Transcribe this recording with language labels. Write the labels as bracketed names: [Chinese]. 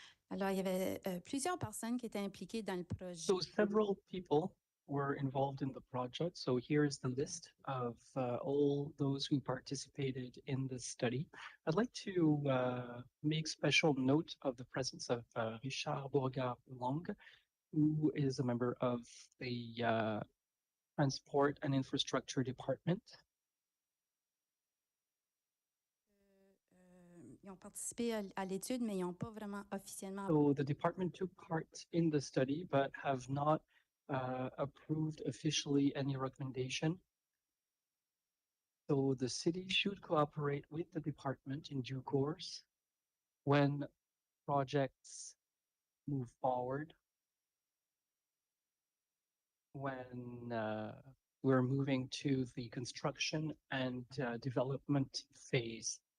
[French] Alors, il y avait plusieurs personnes qui étaient impliquées dans le projet. [English] So several people were involved in the project. So here's the list of all those who participated in the study. I'd like to make special note of the presence of Richard Beauregard-Long, who is a member of the Transport and Infrastructure Department. [French] Ils ont participé à l'étude, mais ils n'ont pas vraiment officiellement. [English] So the department took part in the study, but have not approved officially any recommendation. So the city should cooperate with the department in due course when projects move forward, when we're moving to the construction and development phase.